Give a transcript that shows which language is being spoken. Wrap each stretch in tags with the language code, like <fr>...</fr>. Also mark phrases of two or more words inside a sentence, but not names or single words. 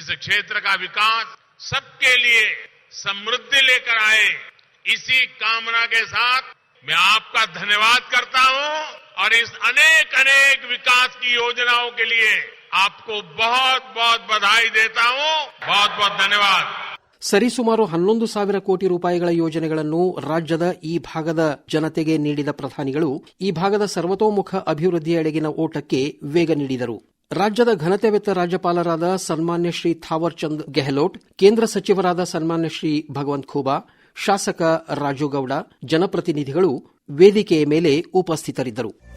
<hi>इस क्षेत्र का विकास सबके लिए समृद्धि लेकर आए, इसी कामना के साथ मैं आपका धन्यवाद करता हूं और इस अनेक अनेक विकास की योजनाओं के लिए आपको बहुत बहुत बधाई देता हूं। बहुत बहुत धन्यवाद।</hi> <kn>ಸರಿಸುಮಾರು 11,000 ಕೋಟಿ ರೂಪಾಯಿಗಳ ಯೋಜನೆಗಳನ್ನು ರಾಜ್ಯದ ಈ ಭಾಗದ ಜನತೆಗೆ ನೀಡಿದ ಪ್ರಧಾನಿಗಳು ಈ ಭಾಗದ ಸರ್ವತೋಮುಖ ಅಭಿವೃದ್ಧಿಯೆಡೆಗಿನ ಓಟಕ್ಕೆ ವೇಗ ನೀಡಿದರು. ರಾಜ್ಯದ ಘನತೆವೆತ್ತ ರಾಜ್ಯಪಾಲರಾದ ಸನ್ಮಾನ್ಯ ಶ್ರೀ ಥಾವರ್ ಚಂದ್ ಗೆಹ್ಲೋಟ್, ಕೇಂದ್ರ ಸಚಿವರಾದ ಸನ್ಮಾನ್ಯ ಶ್ರೀ ಭಗವಂತ್ ಖೂಬಾ, ಶಾಸಕ ರಾಜುಗೌಡ, ಜನಪ್ರತಿನಿಧಿಗಳು ವೇದಿಕೆಯ ಮೇಲೆ ಉಪಸ್ಥಿತರಿದ್ದರು.</kn>